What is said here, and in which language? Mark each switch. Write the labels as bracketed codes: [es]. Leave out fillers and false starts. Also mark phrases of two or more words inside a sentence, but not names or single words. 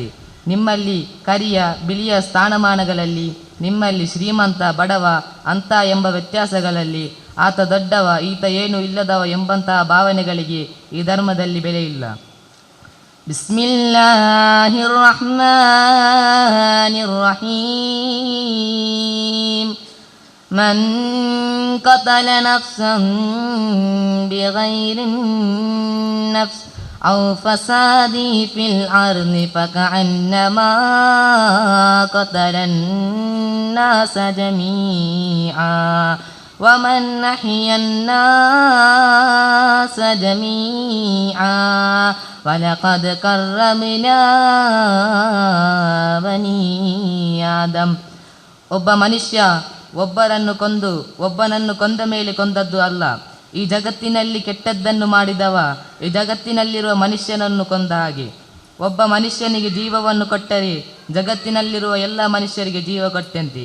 [kn] ನಿಮ್ಮಲ್ಲಿ ಕರಿಯ ಬಿಳಿಯ ಸ್ಥಾನಮಾನಗಳಲ್ಲಿ, ನಿಮ್ಮಲ್ಲಿ ಶ್ರೀಮಂತ ಬಡವ ಅಂತ ಎಂಬ ವ್ಯತ್ಯಾಸಗಳಲ್ಲಿ, ಆತ ದೊಡ್ಡವ ಈತ ಏನೂ ಇಲ್ಲದವ ಎಂಬಂತಹ ಭಾವನೆಗಳಿಗೆ ಈ ಧರ್ಮದಲ್ಲಿ ಬೆಲೆ ಇಲ್ಲ. [ar] بسم الله الرحمن الرحيم. من قتل نفسا بغير نفس أو فساد في الأرض فكأنما قتل الناس جميعا ومن أحيا الناس جميعا ولقد كرمنا بني آدم. [kn] ಒಬ್ಬ ಮನುಷ್ಯ ಒಬ್ಬನನ್ನು ಕೊಂದ ಮೇಲೆ ಕೊಂದದ್ದು ಅಲ್ಲ. ಈ ಜಗತ್ತಿನಲ್ಲಿ ಕೆಟ್ಟದ್ದನ್ನು ಮಾಡಿದವ ಈ ಜಗತ್ತಿನಲ್ಲಿರುವ ಮನುಷ್ಯನನ್ನು ಕೊಂದ ಹಾಗೆ. ಒಬ್ಬ ಮನುಷ್ಯನಿಗೆ ಜೀವವನ್ನು ಕೊಟ್ಟರೆ ಜಗತ್ತಿನಲ್ಲಿರುವ ಎಲ್ಲ ಮನುಷ್ಯರಿಗೆ ಜೀವ ಕೊಟ್ಟಂತೆ.